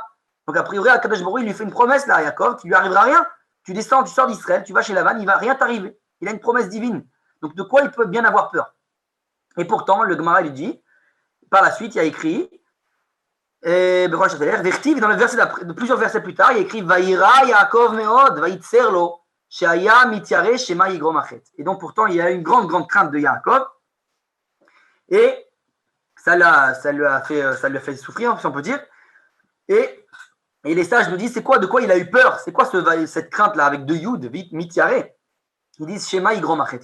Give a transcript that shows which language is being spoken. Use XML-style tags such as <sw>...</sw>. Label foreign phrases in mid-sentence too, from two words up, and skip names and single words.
<fr>Donc a priori,</fr> <he>הקדוש ברוך הוא,</he> <fr>il lui fait une promesse là à Yaakov, qu'il lui arrivera rien. Tu descends, tu sors d'Israël, tu vas chez Lavan, il ne va rien t'arriver. Il a une promesse divine. Donc de quoi il peut bien avoir peur? Et pourtant, le Gemara lui dit, par la suite, il y a écrit, Vertiv, dans le verset de plusieurs versets plus tard, il y a écrit</fr> <he>ויירא יעקב מאד, ויצר לו, שהיה מתירא, שמא יגרום החטא.</he> <fr>Et donc pourtant, il y a une grande crainte de Yaakov. Et ça lui a fait souffrir, si on peut dire. Et les sages nous disent, c'est quoi, de quoi il a eu peur? C'est quoi cette crainte-là avec deux Yud, Mityare? Ils disent</fr> <he>שמא יגרום החטא.</he>